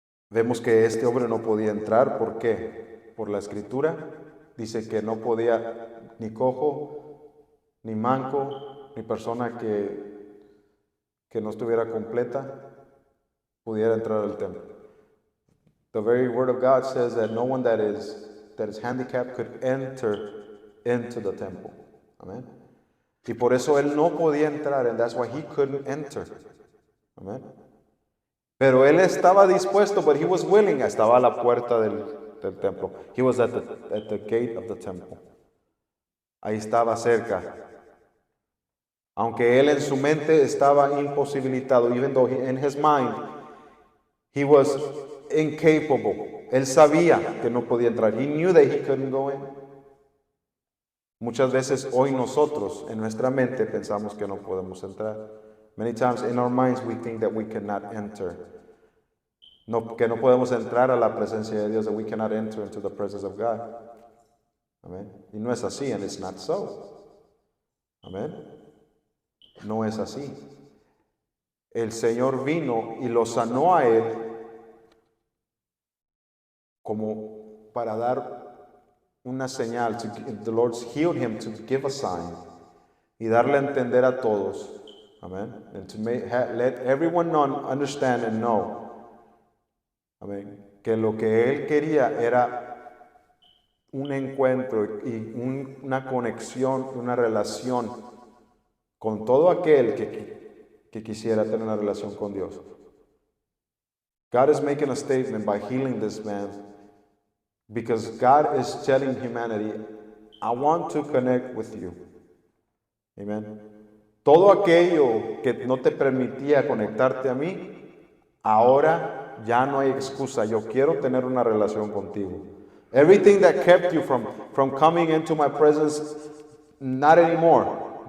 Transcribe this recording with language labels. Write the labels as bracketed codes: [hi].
[es] Vemos que este hombre no podía entrar. ¿Por qué? Por la Escritura. Dice que no podía ni cojo, ni manco, ni persona que no estuviera completa, pudiera entrar al templo. [en] The very word of God says that no one that is handicapped could enter into the temple. [es] Amen. Y por eso él no podía entrar, [en] and that's why he couldn't enter. [es] Amen. Pero él estaba dispuesto, [en] but he was willing. [es] Estaba a la puerta del templo. [en] He was at the gate of the temple. [es] Ahí estaba cerca. Aunque él en su mente estaba imposibilitado, [en] even though in his mind he was incapable. [es] Él sabía que no podía entrar. [en] He knew that he couldn't go in. [es] Muchas veces hoy nosotros en nuestra mente pensamos que no podemos entrar. [en] Many times in our minds we think that we cannot enter. [es] Que no podemos entrar a la presencia de Dios, [en] that we cannot enter into the presence of God. Amen. [es] Y no es así, [en] and it's not so. [es] Amen. No es así. El Señor vino y lo sanó a él como para dar una señal. [en] The Lord healed him to give a sign [es] y darle a entender a todos. [en] Amen. And to let everyone understand and know. Amen. [es] Que lo que él quería era un encuentro y una conexión, una relación con todo aquel que quisiera tener una relación con Dios. [en] God is making a statement by healing this man because God is telling humanity, I want to connect with you. Amen. [es] Todo aquello que no te permitía conectarte a mí, ahora ya no hay excusa. Yo quiero tener una relación contigo. [en] Everything that kept you from coming into my presence, not anymore.